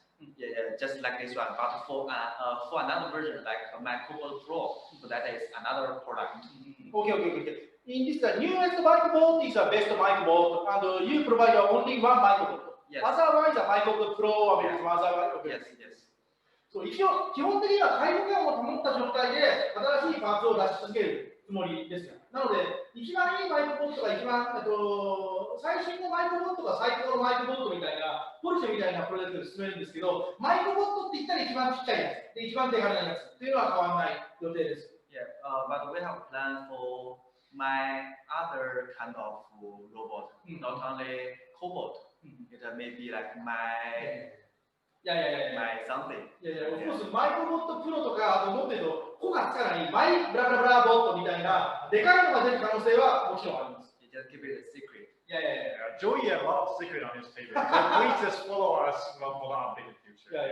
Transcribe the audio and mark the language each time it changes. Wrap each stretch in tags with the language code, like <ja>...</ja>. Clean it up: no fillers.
<en>Yeah, just like this one. But for another version like Microbot Pro, so that is another product. Okay. In this, the newest Microbot is the best Microbot, and you provide only one Microbot. Yes. Otherwise, the Microbot Pro or other Microbot. Yes.</en> <ja>そう、一応、基本的には開放感を保った状態で新しいパーツを出し続けるつもりですよ。なので、一番いいマイクボットが一番、最新のマイクボットが最高のマイクボットみたいな、ポルシェみたいなプロジェクトで進めるんですけど、マイクボットって言ったら一番ちっちゃいやつ、で一番手軽なやつっていうのは変わらない予定です。</ja> <en>Yeah, but we have planned for my other kind of robot, not only cobot. It may be like my something. Of course,</en> <ja>マイクボットプロとか、あともっと言うと、個がつかないマイブラブラブラボットみたいな、でかいのが出る可能性はもちろんあります。</ja> <en>Just keep it a secret. Joey had a lot of secret on his table. So please just follow us for the updated future.</en>